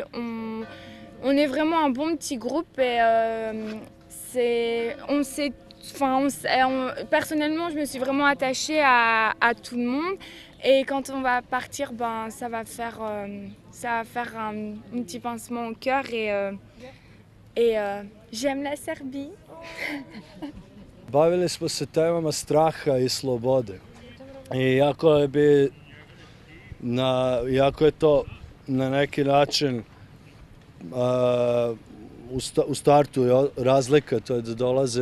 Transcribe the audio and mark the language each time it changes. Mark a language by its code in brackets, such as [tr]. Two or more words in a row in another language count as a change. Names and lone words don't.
[fr] On est vraiment un bon petit groupe et personnellement, je me suis vraiment attachée à tout le monde. Et quand on va partir, ça va faire un petit pincement au cœur et j'aime la Serbie. [sr] Bavili smo se temama straha i slobode. I jako je to na neki način u startu je razlika, to je da dolaze